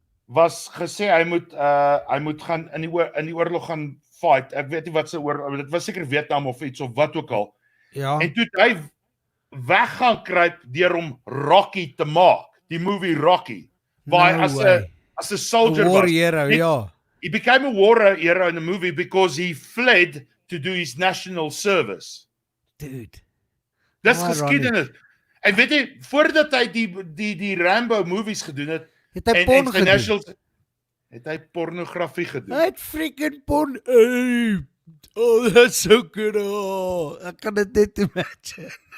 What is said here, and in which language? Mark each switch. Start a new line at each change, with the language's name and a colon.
Afrikaans: was gesê hy moet gaan in die oorlog gaan fight. Ek weet nie wat se oorlog, dit was seker Vietnam of iets of wat ook al. Ja. En toe het hy weg gaan kruip deur om Rocky te maak, die movie Rocky, waar hy as 'n soldier
English: war
Afrikaans: was.
English: hero, ja. He became a war hero in the movie because he fled to do his national service. Dude.
Afrikaans: Dis
English: Ironic.
Afrikaans: geskiedenis. En weet jy, voordat hy die Rambo movies gedoen het, Het hy porn gedoen? Het hy pornografie gedoen. Hy het
English: freaking porn. Oh, that's so good.
Afrikaans: Oh, ek kan dit net imagine.